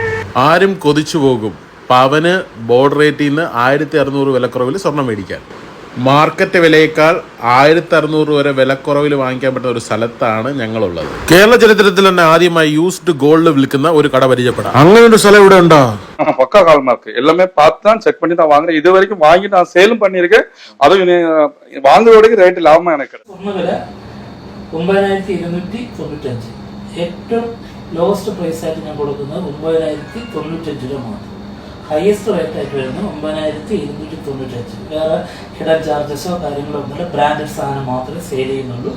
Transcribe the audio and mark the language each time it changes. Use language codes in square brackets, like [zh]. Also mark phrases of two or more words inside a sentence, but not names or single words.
[ml] ആരും കൊതിച്ചു പോകും പവന് [en] board rateil [ml] നിന്ന് 1600 വിലക്കുറവിൽ സ്വർണം മേടിക്കാൻ. മാർക്കറ്റ് വിലയേക്കാൾ 1600 വരെ വിലക്കുറവിൽ വാങ്ങിക്കാൻ പറ്റുന്ന ഒരു സ്ഥലത്താണ് ഞങ്ങളുള്ളത്. കേരള ചരിത്രത്തിൽ തന്നെ ആദ്യമായി [en] used gold [ml] വിൽക്കുന്ന ഒരു കട പരിചയപ്പെടാം. അങ്ങനെ ഒരു സ്ഥലം ഇവിടെ ഉണ്ടോ? [ta] பக்கா ஹால்மார்க் எல்லாமே பார்த்து தான் செக் பண்ணி தான் வாங்குறேன். இது வரைக்கும் வாங்கி நான் சேலும் பண்ணியிருக்கேன். அதுவும் வாங்குறதுக்கு ரேட் லாபமா எனக்கு. [ml] സ്വർണ്ണവില 9295. ഏറ്റവും [en] lowest price [ml] ആയിട്ട് ഞാൻ കൊടുക്കുന്നത് 9095 രൂപ മാത്രം. [en] highest rate [ml] ആയിട്ട് വരുന്നത് 9295. വേറെ [en] hidden chargeso [ml] കാര്യങ്ങളോ ഒന്നുമില്ല. ബ്രാൻഡഡ് സാധനം മാത്രമേ സെയിൽ ചെയ്യുന്നുള്ളൂ.